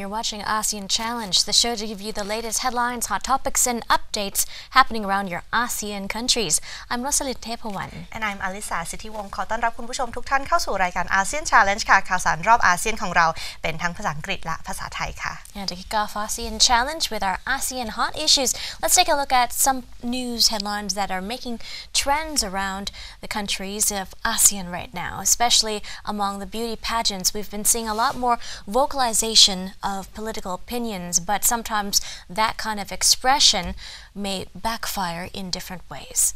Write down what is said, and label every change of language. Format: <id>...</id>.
<en>You're watching ASEAN Challenge, the show to give you the latest headlines, hot topics, and updates happening around your ASEAN countries. I'm Rosalind Tepawan. And I'm Alisa Sithiwong</en> <th>ขอต้อนรับคุณผู้ชมทุกท่านเข้าสู่รายการ ASEAN Challenge ค่ะข่าวสารรอบอาเซียนของเราเป็นทั้งภาษาอังกฤษและภาษาไทยค่ะ</th> <en>And to kick off ASEAN Challenge with our ASEAN hot issues, let's take a look at some news headlines that are making trends around the countries of ASEAN right now, especially among the beauty pageants. We've been seeing a lot more vocalization of political opinions, but sometimes that kind of expression may backfire in different ways.</en>